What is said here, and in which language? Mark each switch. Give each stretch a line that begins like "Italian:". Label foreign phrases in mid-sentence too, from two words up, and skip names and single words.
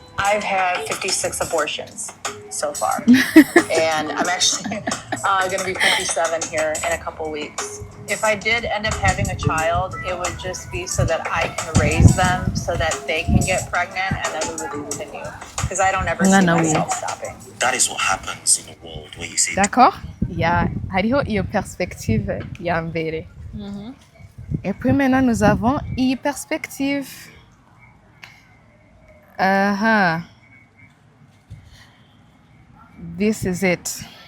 English: I've had 56 abortions so far, and I'm actually going to be 57 here in a couple weeks. If I did end up having a child, it would just be so that I can raise them so that they can get pregnant, and then we would continue. Because I don't ever see myself stopping. That is what happens in a world where you see.
French: D'accord?
Rundi: Hariho iyo perspective ya mbere.
French: Et puis maintenant nous avons une perspective.
English: This is it.